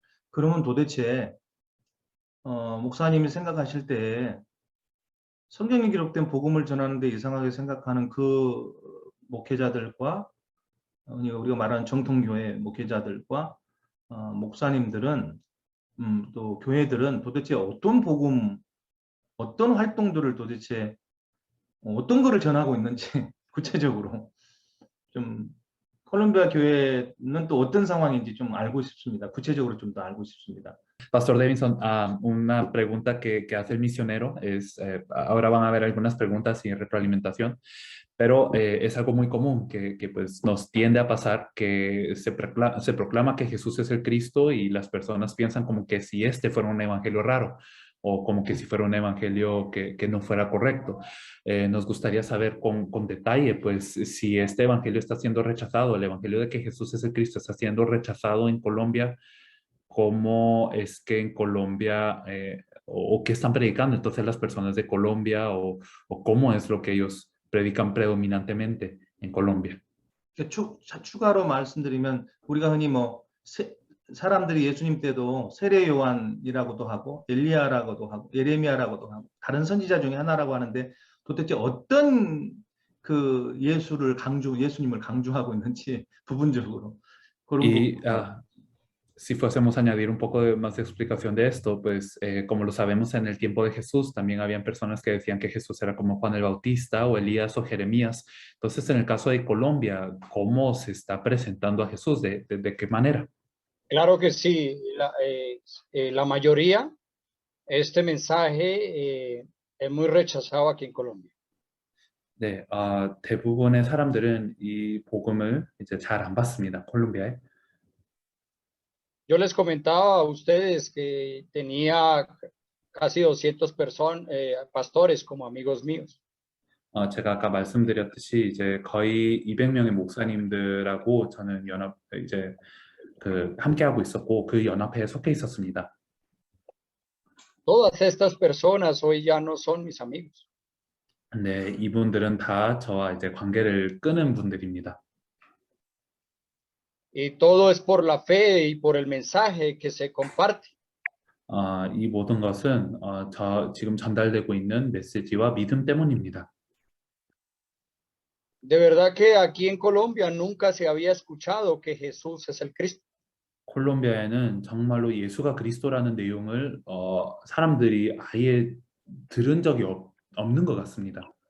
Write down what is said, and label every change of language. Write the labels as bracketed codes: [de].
[ko] 그러면 도대체 목사님이 생각하실 때 성경에 기록된 복음을 전하는데 이상하게 생각하는 그 목회자들과 우리가 말하는 정통교회 목회자들과 목사님들은 또 교회들은 도대체 어떤 복음, 어떤 활동들을 도대체 어떤 거를 전하고 있는지 구체적으로 좀 콜롬비아 교회는 또 어떤 상황인지 좀 알고 싶습니다. 구체적으로 좀 더 알고 싶습니다. [es] Pastor Davidson, una pregunta que hace el misionero es, ahora van a haber algunas preguntas sin retroalimentación, pero es algo muy común que pues nos tiende a pasar que se proclama que Jesús es el Cristo y las personas piensan como que si este fuera un evangelio raro o como que si fuera un evangelio que no fuera correcto. Nos gustaría saber con detalle, pues, si este evangelio está siendo rechazado, el evangelio de que Jesús es el Cristo está siendo rechazado en Colombia. ¿Cómo es que en Colombia o qué están predicando entonces las personas de Colombia o cómo es lo que ellos predican predominantemente en Colombia? [ko] 추가로 말씀드리면 우리가 흔히 사람들이 예수님 때도 세례 요한이라고도 하고 엘리야라고도 하고 예레미야라고도 하고 다른 선지자 중에 하나라고 하는데 도대체 어떤 그 예수님을 강조하고 있는지 부분적으로 그런 [es] Y [ko] 부분. [es] si fuésemos a añadir un poco más de explicación de esto, pues como lo sabemos en el tiempo de Jesús, también habían personas que decían que Jesús era como Juan el Bautista o Elías o Jeremías. Entonces, en el caso de Colombia, ¿cómo se está presentando a Jesús? ¿De qué manera? Claro que sí, la mayoría, este mensaje es muy rechazado aquí en Colombia. [ko] 네, 대부분의 사람들은 이 복음을 이제 잘 안 받습니다. 콜롬비아에. [es] Yo les comentaba a ustedes que tenía casi 200 pastores como amigos míos. [ko] 제가 아까 말씀드렸듯이 이제 거의 200명의 목사님들하고 저는 이제 함께하고 있었고 그 연합회에 속해 있었습니다. [es] Todas estas personas hoy ya no son mis amigos. [ko] 네, 이분들은 다 저와 이제 관계를 끊은 분들입니다. [es] Y todo es por la fe y por el mensaje que se comparte. [ko] 이 모든 것은 지금 전달되고 있는 메시지와 믿음 때문입니다. [es] De verdad que aquí en Colombia nunca se había escuchado que Jesús es el Cristo. [ko] 콜롬비아에는 정말로 예수가 그리스도라는 내용을 사람들이 아예 들은 적이 없는 것 같습니다.